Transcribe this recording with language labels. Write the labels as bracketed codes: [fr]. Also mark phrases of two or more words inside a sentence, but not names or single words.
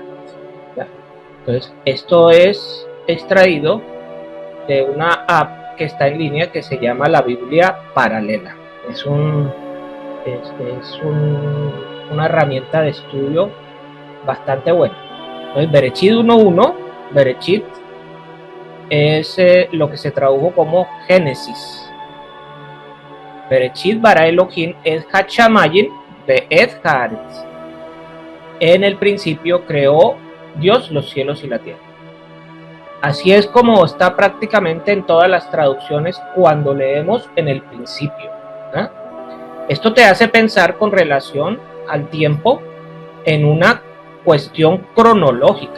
[es] Entonces, esto es extraído de una app que está en línea que se llama la Biblia Paralela. Es una herramienta de estudio bastante buena. Entonces, Bereshit 1.1, Bereshit es lo que se tradujo como Génesis. [he] בראשית ברא אלהים את השמים ואת הארץ. [es] En el principio creó Dios los cielos y la tierra. Así es como está prácticamente en todas las traducciones cuando leemos en el principio. ¿eh? Esto te hace pensar con relación al tiempo en una cuestión cronológica.